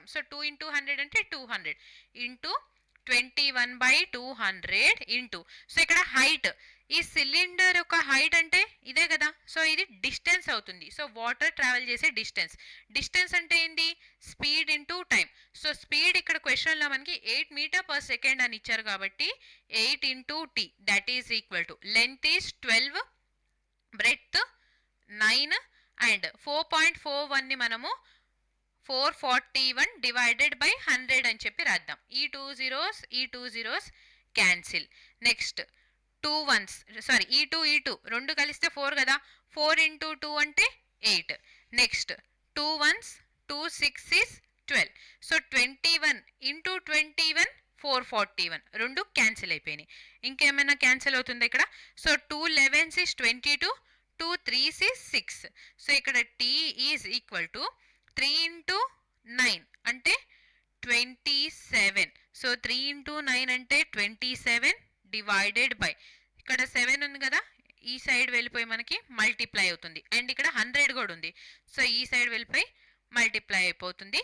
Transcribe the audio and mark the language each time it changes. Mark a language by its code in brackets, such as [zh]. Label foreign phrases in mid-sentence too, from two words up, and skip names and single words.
[te] సో 2 × 100 అంటే 200 ఇంటూ 21/200 ఇంటూ. సో ఇక్కడ హైట్, ఈ సిలిండర్ యొక్క హైట్ అంటే ఇదే కదా. సో ఇది డిస్టెన్స్ అవుతుంది. సో [en] water travel [te] చేసే డిస్టెన్స్, డిస్టెన్స్ అంటే ఏంటి [en] speed into time. [te] సో స్పీడ్ ఇక్కడ క్వశ్చన్లో మనకి [en] 8 meter per second [te] అని ఇచ్చారు కాబట్టి 8 × t [en] that is equal to length is 12, breadth 9 and [te] 4.41ని మనము 441 [en] divided by 100 [te] అని చెప్పి రాద్దాం. ఈ 2 zeros క్యాన్సిల్. నెక్స్ట్ 2 1s, సారీ ఈ 2 రెండు కలిస్తే 4 కదా, 4 × 2 అంటే 8. [en] నెక్స్ట్ 2 1s 2 6 is 12. [te] సో 21 × 21 441 రెండు క్యాన్సిల్ అయిపోయినాయి. ఇంకేమైనా క్యాన్సిల్ అవుతుంది ఇక్కడ. సో [en] 2 11s is 22, 2 3s is 6. [te] సో ఇక్కడ t [en] is equal to [te] 3 × 9 అంటే 27. సో 3 × 9 అంటే 27 [en] divided by, [te] ఇక్కడ 7 ఉంది కదా, ఈ సైడ్ వెళ్ళిపోయి మనకి మల్టిప్లై అవుతుంది. అండ్ ఇక్కడ 100 కూడా ఉంది. సో ఈ సైడ్ వెళ్ళిపోయి మల్టిప్లై అయిపోతుంది.